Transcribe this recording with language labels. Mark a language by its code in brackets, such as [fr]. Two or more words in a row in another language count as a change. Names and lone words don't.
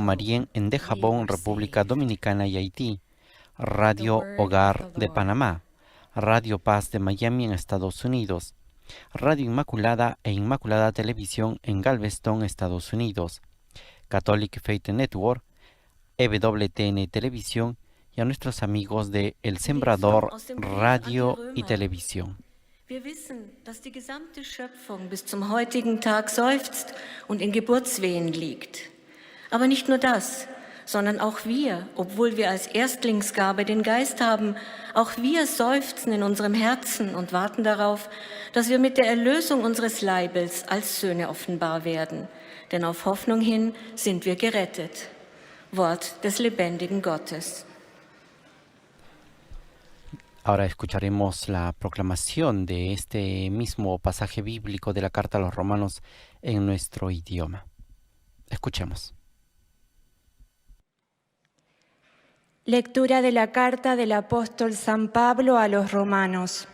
[es] Marien en de Japón, República Dominicana y Haití, Radio Hogar de Panamá, Radio Paz de Miami en Estados Unidos, Radio Inmaculada e Inmaculada Televisión en Galveston, Estados Unidos, Catholic Faith Network, EWTN Televisión, y a nuestros amigos de El Sembrador Radio y Televisión. [de] Wir wissen, dass die gesamte Schöpfung bis zum heutigen Tag seufzt und in Geburtswehen liegt. Aber nicht nur das, sondern auch wir, obwohl wir als Erstlingsgabe den Geist haben, auch wir seufzen in unserem Herzen und warten darauf, dass wir mit der Erlösung unseres Leibes als Söhne offenbar werden. Denn auf Hoffnung hin sind wir gerettet. Wort des lebendigen Gottes. [es] Ahora escucharemos la proclamación de este mismo pasaje bíblico de la carta a los romanos en nuestro idioma. Escuchemos. Lectura de la carta del apóstol San Pablo a los romanos.